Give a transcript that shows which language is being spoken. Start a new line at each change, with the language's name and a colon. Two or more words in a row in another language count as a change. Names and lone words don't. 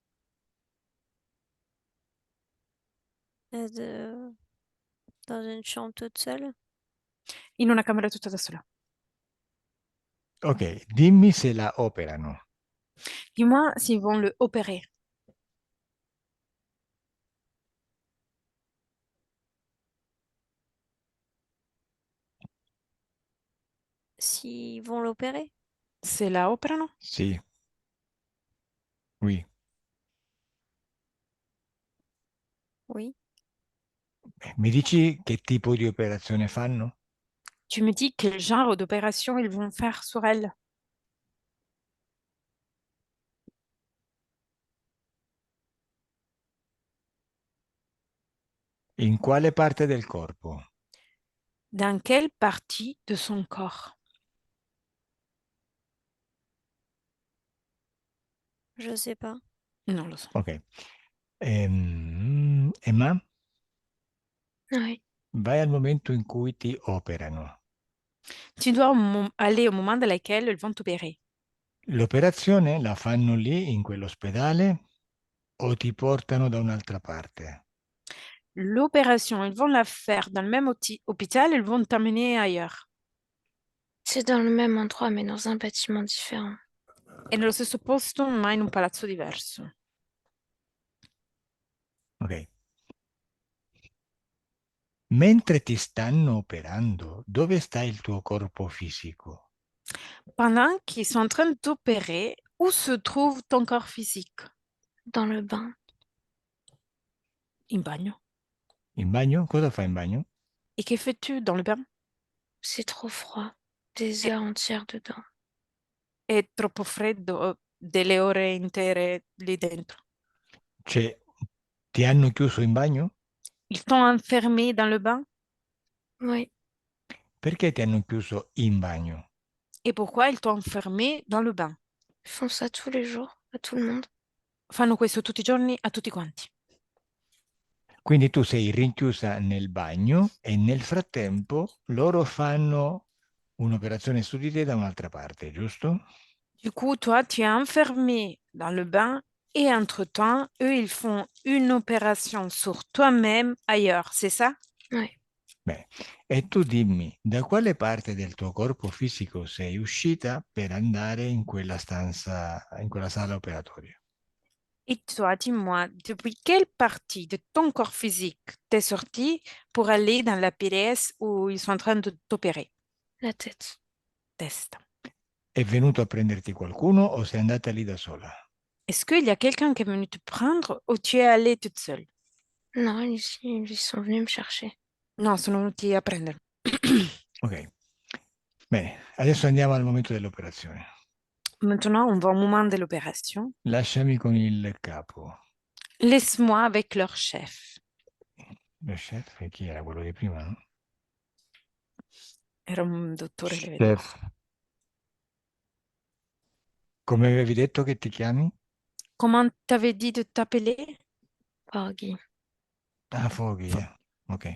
French: De- Dans une chambre toute seule.
Italian: In una camera tutta da sola. Ok, dimmi se la operano.
French: Dis-moi s'ils vont le opérer. S'ils vont l'opérer.
Italian: Se la operano? Sì.
French: Oui. Oui.
Italian: Mi dici che tipo di operazione fanno?
French: Tu me dis quel genre d'opération ils vont faire sur elle?
Italian: In quale parte del corpo?
French: Dans quelle partie de son corps? Je sais pas.
Italian: Non lo so. Ok. Emma,
French: Oui.
Italian: vai al momento in cui ti operano.
French: Tu dois aller au moment dans lequel ils vont t'opérer.
Italian: L'operazione la fanno lì in quell'ospedale o ti portano da un'altra parte?
French: L'opération, ils vont la faire dans le même hôpital, ils vont t'amener ailleurs. C'est dans le même endroit, mais dans un bâtiment différent.
Italian: È nello stesso posto, ma in un palazzo diverso. Ok. Mentre ti stanno operando, dove sta il tuo corpo fisico?
French: Pendant qu'ils sont en train de t'opérer, où se trouve ton corps physique? Dans le bain.
Italian: In bagno. In bagno? Cosa fai in bagno?
French: Et que fais-tu dans le bain? C'est trop froid. Des
Italian: È,
French: heures entières dedans.
Italian: è troppo freddo, delle ore intere lì dentro. Cioè, ti hanno chiuso in bagno?
French: Ils t'ont enfermé dans le bain? Oui.
Italian: Perché ti hanno chiuso in bagno?
French: Et pourquoi ils t'ont enfermé dans le bain? Ils font ça tous les jours, à tout le monde.
Italian: Fanno questo tutti i giorni a tutti quanti. Quindi tu sei rinchiusa nel bagno e nel frattempo loro fanno un'operazione su di te da un'altra parte, giusto?
French: Du coup, toi, tu es enfermé dans le bain et entre-temps, eux, ils font une opération sur toi-même ailleurs, c'est ça? Oui.
Italian: Beh, e tu dimmi, da quale parte del tuo corpo fisico sei uscita per andare in quella stanza, in quella sala operatoria?
French: Et toi, dis-moi, depuis quelle partie de ton corps physique t'es sorti pour aller dans la pièce où ils sont en train de t'opérer? La tête. Test.
Italian: È venuto a prenderti qualcuno o sei andata lì da sola?
French: Est-ce qu'il y a quelqu'un qui est venu te prendre ou tu es allée toute seule? Non, ils sont venus me chercher.
Italian: No, sono venuti a prendere. Ok. Bene, adesso andiamo al momento dell'operazione.
French: Maintenant, on va au moment de l'opération.
Italian: Lasciami con il capo.
French: Laisse-moi avec leur chef.
Italian: Lo chef, chi era quello di prima, no? Era un dottore che vedevo. Chef. Come avevi detto che ti chiami?
French: Comment t'avais dit de t'appeler? Porgy.
Italian: Ah, Foghi, ok.